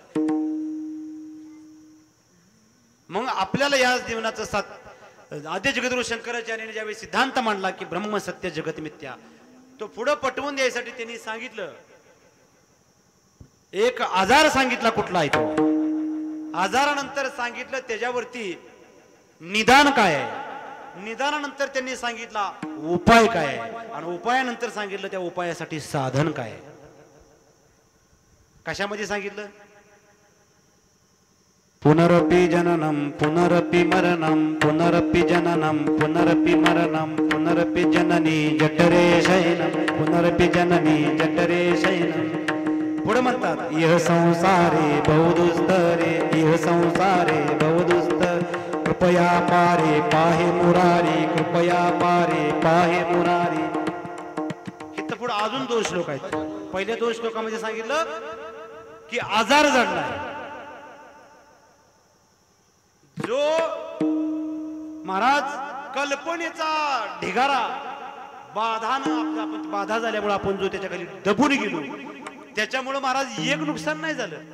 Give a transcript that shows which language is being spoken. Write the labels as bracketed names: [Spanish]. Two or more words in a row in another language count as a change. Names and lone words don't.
[Marathi] मग आपल्याला या जीवनाचं साथ आद्य जगद्गुरु शंकराचार्यांनी ज्यावेळी सिद्धांत मांडला की [Sanskrit] ब्रह्म सत्य जगत मिथ्या, [Marathi] तो पुढे पटवून द्यायसाठी त्यांनी सांगितलं, एक आजार सांगितला कुठला आहे तो. आजारानंतर सांगितलं त्याच्यावरती निदान काय आहे, निदानानंतर त्यांनी सांगितला उपाय काय आहे, आणि उपायानंतर सांगितलं त्या उपायासाठी साधन काय आहे. कशामध्ये सांगितलं? [Sanskrit] पुनरपि जननम पुनरपि मरणम पुनरपि जननम पुनरपि मरणम पुनरपि जननी जठरे शयनम पुनरपि जननी जठरे शयनम. पुढे म्हणतात इह संसारे बहुदुस्त रे, इह संसारे बहुदुस्त, कृपया पारे पाहे मुरारी, कृपया पारे पाहे मुरारी. [Marathi] इथं पुढे अजून 2 श्लोक आहेत. पहिल्या 2 श्लोकामध्ये सांगितलं की आजार जडलाय. जो महाराज कल्पनेचा ढिगारा बाधा झाल्यामुळे आपण जो त्याच्या खाली दबून गेलो, त्याच्यामुळे महाराज एक नुकसान नाही झालं.